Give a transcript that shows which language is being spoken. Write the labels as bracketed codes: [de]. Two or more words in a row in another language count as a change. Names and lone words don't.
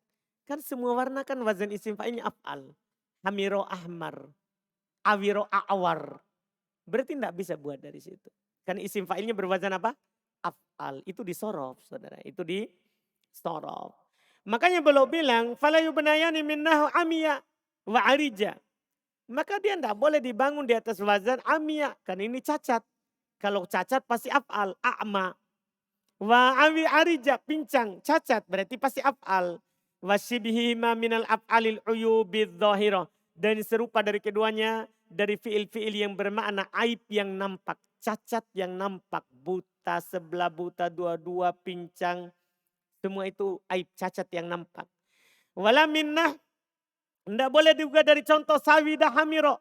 [id] Kan semua warna kan wazan isim fa'ilnya af'al. [ar] حمر أحمر. عور أعور. [id] Berarti tidak bisa buat dari situ. Kan isim fa'ilnya berwazan apa? Af'al. Itu di sorof saudara. Itu di sorof. Makanya beliau bilang. [ar] فلا يبنيان منه عمياء وعرجاء. [id] Maka dia tidak boleh dibangun di atas wazan amiyah. Kan ini cacat. Kalau cacat pasti af'al. A'ma. [ar] وعور عرج pincang. [id] Cacat berarti pasti af'al. [ar] وشبههما من الأفعال العيوب الظاهرة. [id] Dan serupa dari keduanya. Dari fi'il-fi'il yang bermakna aib yang nampak. Cacat yang nampak. Buta, sebelah buta, dua-dua, pincang. Semua itu aib cacat yang nampak. [ar] ولا منه. [id] Tidak boleh juga dari contoh [ar] سود حمر.